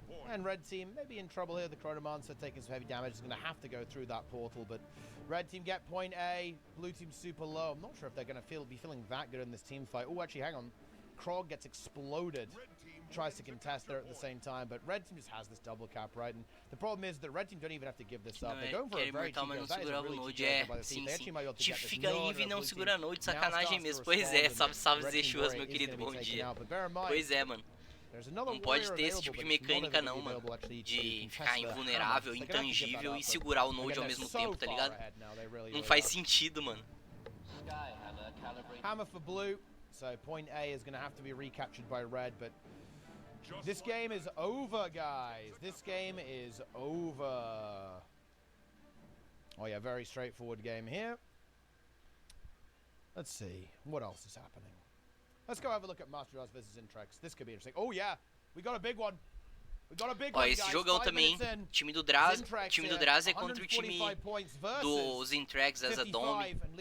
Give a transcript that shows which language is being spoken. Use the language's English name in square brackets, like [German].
[English] And red team maybe in trouble here. The Chronomancer taking some heavy damage. Is going to have to go through that portal, but red team get point A. Blue team super low. I'm not sure if they're going to be feeling that good in this team fight. Oh, actually, hang on. Krog gets exploded. Tries to contest there at the same time, but red team just has this double cap, right? And the problem is that red team don't even have to give this up. They're going for a very cheap game. That is a really cheap game by the team. They actually might be able to get this. [Portuguese] Fica livre e não segura a noite, sacanagem mesmo. Pois é, salve Zexuas, meu querido, bom dia. Pois é, mano. Não pode ter esse tipo de mecânica não, mano. De ficar invulnerável, intangível e segurar o node ao mesmo tempo, tá ligado? Não faz sentido, mano. [English] Hammer for blue. So point A is going to have to be recaptured by red, but this game is over, guys. This game is over. Oh yeah, very straightforward game here. Let's see, what else is happening? Let's go have a look at Master Us versus Intrex. This could be interesting. Oh yeah, we got a big one. [Portuguese] Ó, esse jogão também, time do Draz é contra o time dos Intrex as a Dome.